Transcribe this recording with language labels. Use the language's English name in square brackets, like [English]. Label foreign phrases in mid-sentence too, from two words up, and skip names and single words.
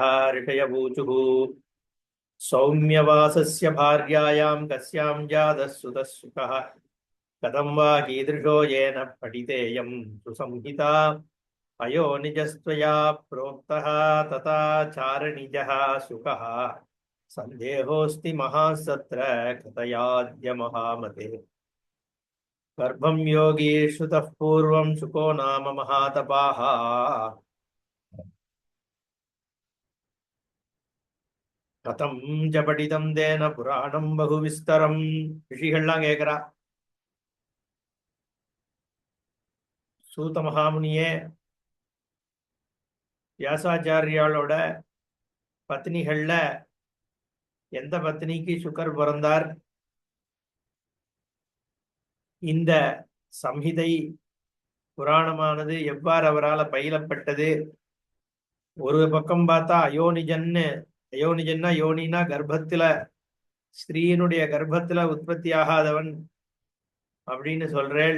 [Sanskrit] ऋषयवूचुः सौम्यवासस्य भार्यायां कस्यां जातः सुतः सुखः कथं वा कीदृशो येन पठितेयं सुसंहिता अयो निजस्त्वया प्रोक्तः तथा चारनिजः सुखः सन्देहोऽस्ति महासत्र कथयाद्य महामते। गर्भं योगी श्रुतः पूर्वं शुको नाम महातपाः कथं च पठितं तेन पुराणं बहुविस्तरं। [Tamil] ऋषिகள்லாம் கேட்கிறா, சூத மகாமுனியே, வியாசாச்சாரியாளோட பத்னிகள்ல எந்த பத்னிக்கு சுகர் பிறந்தார், இந்த சம்ஹிதை புராணமானது எவ்வாறு அவரால் பயிலப்பட்டது, ஒரு பக்கம் பார்த்தா அயோனிஜன்னா யோனினா கர்ப்பத்துல ஸ்திரீனுடைய கர்ப்பத்துல உற்பத்தி ஆகாதவன் அப்படின்னு சொல்றேள்.